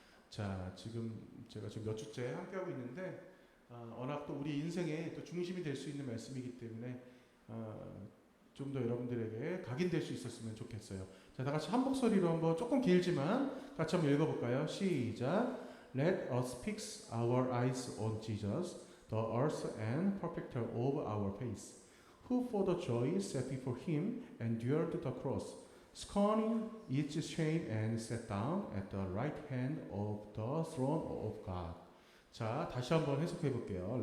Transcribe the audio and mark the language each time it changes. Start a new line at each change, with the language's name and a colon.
Korean: 자, 지금 제가 지금 몇 주째 함께하고 있는데 워낙 또 우리 인생의 또 중심이 될 수 있는 말씀이기 때문에 좀 더 여러분들에게 각인될 수 있었으면 좋겠어요. 자, 다 같이 한 목소리로 한번 조금 길지만 같이 한번 읽어볼까요? 시작.
English: Let us fix our eyes on Jesus, the author and perfecter of our faith, who for the joy set before him endured the cross, scorning its shame and sat down at the right hand of the throne of God.
Korean: 자, 다시 한번 해석해 볼게요.